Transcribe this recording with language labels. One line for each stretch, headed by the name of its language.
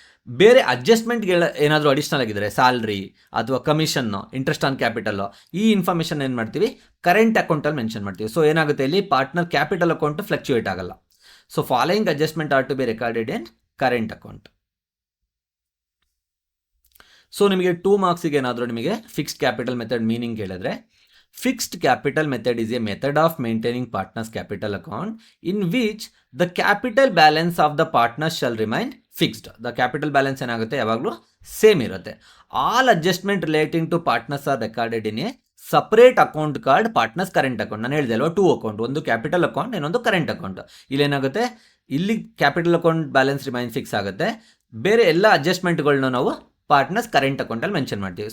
Kannada: ಬೇರೆ ಅಡ್ಜಸ್ಟ್ಮೆಂಟ್ಗಳು ಏನಾದರೂ ಅಡಿಷ್ನಲ್ ಆಗಿದ್ರೆ, ಸ್ಯಾಲ್ರಿ ಅಥವಾ ಕಮಿಷನ್ನು, ಇಂಟ್ರೆಸ್ಟ್ ಆನ್ ಕ್ಯಾಪಿಟಲ್, ಈ ಇನ್ಫಾರ್ಮೇಷನ್ ಏನು ಮಾಡ್ತೀವಿ, ಕರೆಂಟ್ ಅಕೌಂಟಲ್ಲಿ ಮೆನ್ಷನ್ ಮಾಡ್ತೀವಿ. ಸೊ ಏನಾಗುತ್ತೆ, ಇಲ್ಲಿ ಪಾರ್ಟ್ನರ್ ಕ್ಯಾಪಿಟಲ್ ಅಕೌಂಟ್ ಫ್ಲಕ್ಚುಯೇಟ್ ಆಗಲ್ಲ. So
English: Following adjustment are to be recorded in current account.
Kannada: So ನಿಮಗೆ 2 ಮಾರ್ಕ್ಸಿಗೆ ಏನಾದರೂ ನಿಮಗೆ ಫಿಕ್ಸ್ಡ್ ಕ್ಯಾಪಿಟಲ್ ಮೆಥಡ್ ಮೀನಿಂಗ್ ಹೇಳಿದ್ರೆ,
English: Fixed capital method is a method of maintaining partners capital account in which the capital balance of the partners shall remain fixed. The capital balance
Kannada: ಏನಾಗುತ್ತೆ, ಯಾವಾಗಲೂ same ಇರುತ್ತೆ.
English: All adjustment relating to partners are recorded in a separate account card partners current account.
Kannada: ನಾನು ಹೇಳಿದೆ ಅಲ್ವಾ, 2 account, ಒಂದು capital account, ಇನ್ನೊಂದು current account. ಇಲ್ಲೇನಾಗುತ್ತೆ, ಇಲ್ಲಿ capital account balance remain fix ಆಗುತ್ತೆ. ಬೇರೆ ಎಲ್ಲ ಅಡ್ಜಸ್ಟ್ಮೆಂಟ್ಗಳನ್ನ ನಾವು ಪಾರ್ಟ್ನರ್ಸ್ ಕರೆಂಟ್ ಅಕೌಂಟಲ್ಲಿ ಮೆನ್ಷನ್ ಮಾಡ್ತೀವಿ.